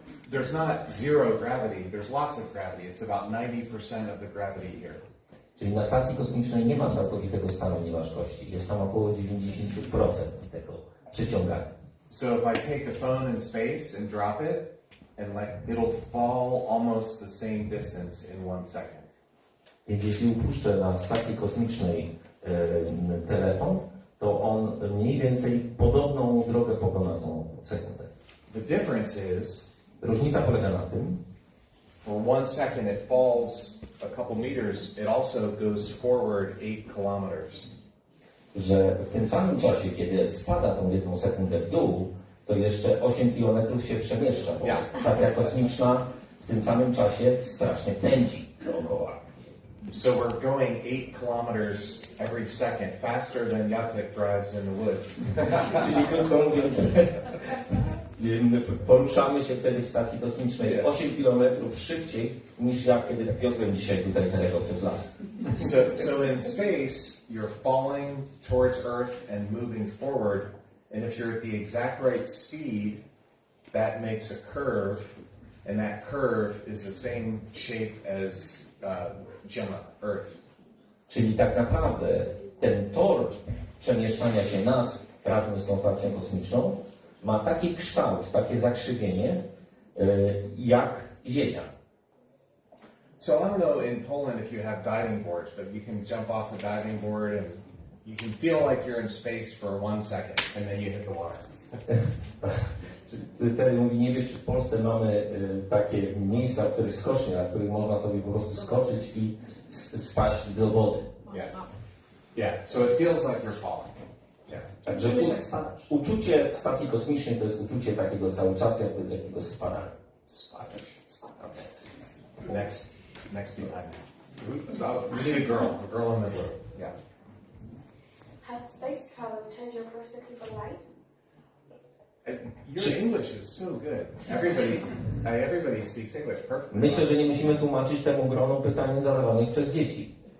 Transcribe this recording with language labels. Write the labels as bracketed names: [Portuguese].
[English] There's not zero gravity. There's lots of gravity. It's about 90% of the gravity here. [Polish] Czyli na stacji kosmicznej nie ma całkowitego stanu nieważkości. Jest tam około 90% tego przyciągania. [English] So if I take the phone in space and drop it, and it'll fall almost the same distance in 1 second. [Polish] Więc jeśli upuszczę na stacji kosmicznej telefon, to on mniej więcej podobną drogę pokona tą sekundę. [English] The difference is, [Polish] Różnica polega na tym, [English] for 1 second it falls a couple meters, it also goes forward 8 kilometers. [Polish] że w tym samym czasie, kiedy spada tą 1 sekundę w dół, to jeszcze 8 km się przemieszcza, bo stacja kosmiczna w tym samym czasie strasznie pędzi dookoła. [English] So we're going 8 kilometers every second, faster than Jacek drives in the woods. [Polish] Czyli krótko mówiąc, poruszamy się wtedy w stacji kosmicznej 8 km szybciej niż ja, kiedy wiozłem dzisiaj tutaj daleko przez las. [English] So in space, you're falling towards Earth and moving forward, and if you're at the exact right speed, that makes a curve, and that curve is the same shape as Gemma, Earth. [Polish] Czyli tak naprawdę ten tor przemieszczania się nas razem z tą stacją kosmiczną ma taki kształt, takie zakrzywienie jak Ziemia. [English] So I don't know in Poland if you have diving boards, but you can jump off the diving board and you can feel like you're in space for 1 second, and then you hit the water. [Polish] Tutaj mówi, nie wiem, czy w Polsce mamy takie miejsca, w których skocznie, na których można sobie po prostu skoczyć i spaść do wody. [English] Yeah, so it feels like you're falling. Yeah. [Polish] Także uczucie w stacji kosmicznej to jest uczucie takiego cały czas, jakby takiego spadania. [English] Okay. Next behind me. We need a girl in the blue. Yeah. Has space travel changed your perspective on life? Your English is so good. Everybody speaks English perfectly. [Polish] Myślę, że nie musimy tłumaczyć temu gronu pytań zadawanych przez dzieci.